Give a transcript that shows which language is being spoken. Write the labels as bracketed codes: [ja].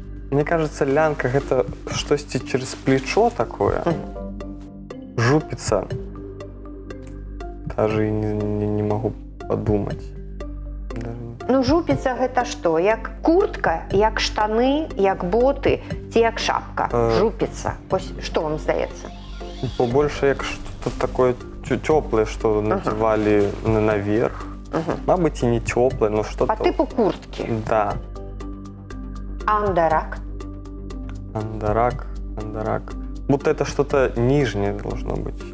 [ru] Мне кажется, лянка – это что-то через плечо такое. Жупица. Даже не могу подумать. Даже... [be] Ну, жупіца гэта што? Як куртка, як штаны, як боты ці як шапка? Жупіца. Ось што вам здаецца? [ru] Побольше як что-то такое теплое, что надевали наверх. Мабуть, и не теплое, но что-то... По типу куртки. Да. Андарак. Андарак. Будто это что-то нижнее должно быть.